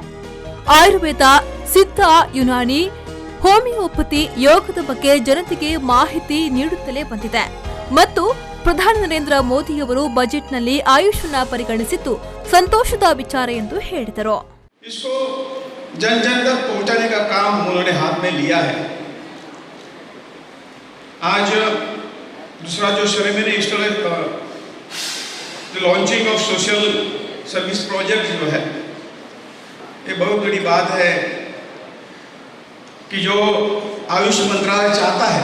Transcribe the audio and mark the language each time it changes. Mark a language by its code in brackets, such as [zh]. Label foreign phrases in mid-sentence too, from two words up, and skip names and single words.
[kn] ಆಯುರ್ವೇದ, ಸಿದ್ಧ, ಯುನಾನಿ, ಹೋಮಿಯೋಪತಿ, ಯೋಗದ ಬಗ್ಗೆ ಜನತೆಗೆ ಮಾಹಿತಿ ನೀಡುತ್ತಲೇ ಬಂದಿದೆ ಮತ್ತು ಪ್ರಧಾನಿ ನರೇಂದ್ರ ಮೋದಿಯವರು ಬಜೆಟ್ನಲ್ಲಿ ಆಯುಷ್ ಅನ್ನು ಪರಿಗಣಿಸಿದ್ದು ಸಂತೋಷದ ವಿಚಾರ ಎಂದು ಹೇಳಿದರು. [hi] जन जन तक पहुंचाने का काम उन्होंने हाथ में लिया है. आज दूसरा जो [en] ceremony launching of social service project [hi] जो है, ये बहुत बड़ी बात है कि जो आयुष मंत्रालय चाहता है.